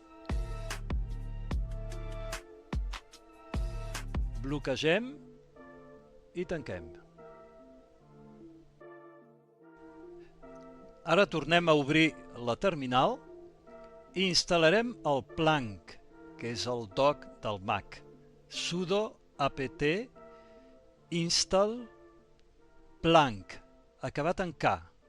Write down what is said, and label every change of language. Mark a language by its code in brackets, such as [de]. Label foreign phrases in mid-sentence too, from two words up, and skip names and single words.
[ca] Bloquegem i tanquem. Ara tornem a obrir la terminal i instal·larem el Plank, que és el dock del Mac. [en] Sudo apt install Plank, [ca] acabat en K.